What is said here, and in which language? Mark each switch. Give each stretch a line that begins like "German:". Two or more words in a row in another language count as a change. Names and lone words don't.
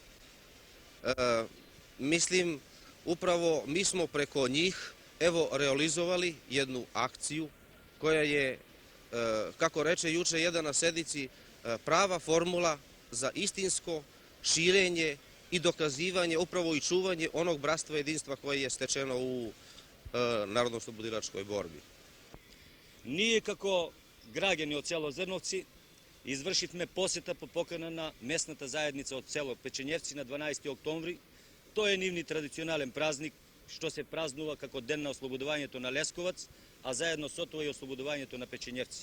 Serbian: Mislim, upravo mi smo preko njih realizovali jednu akciju koja je, kako reče juče jedan na sednici, prava formula za istinsko širenje i dokazivanje, upravo i čuvanje onog bratstva jedinstva koje je stečeno u narodno-oslobodilačkoj borbi.
Macedonian: Ние како граѓани од село Зрновци извршивме посета по покана на местната заедница од село Печењевци на 12 октомври. Тој е нивни традиционален празник, што се празнува како ден на ослободувањето на Лесковац, а заедно со тоа и ослободувањето на Печењевци.